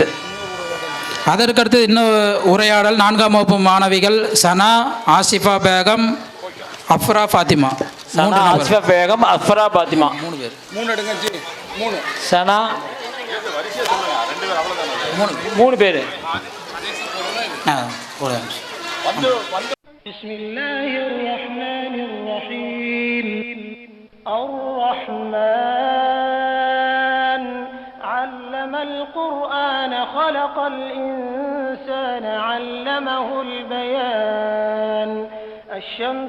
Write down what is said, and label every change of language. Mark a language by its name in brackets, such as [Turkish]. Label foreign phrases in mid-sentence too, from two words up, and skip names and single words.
[Tamil] அதற்கடுத்து இன்னும் உரையாடல். 4ஆம் வகுப்பு மாணவிகள் சனா, ஆசிஃபா பேகம், அஃப்ரா ஃபாத்திமா. சனா, ஆசிஃபா பேகம், அஃப்ரா ஃபாத்திமா. 3 பேர். 3 எடுங்க ஜி. 3 சனா 3 பேர். [Arabic] بسم الله الرحمن الرحيم الرحمن علم القرآن خلق الإنسان علمه البيان الشمس